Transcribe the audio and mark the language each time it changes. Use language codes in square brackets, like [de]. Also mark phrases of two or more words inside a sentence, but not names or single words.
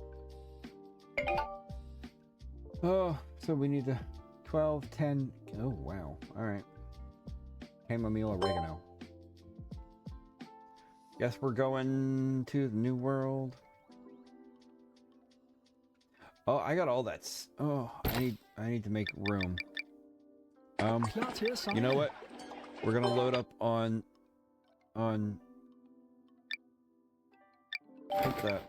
[en] Oh, so we need the 12, 10. Oh, wow. Alright. Chamomile, oregano. Guess we're going to the New World. Oh, I got all that. Oh, I need to make room. [da] Klar til at sejle. [en] You know what? We're gonna load up on take that.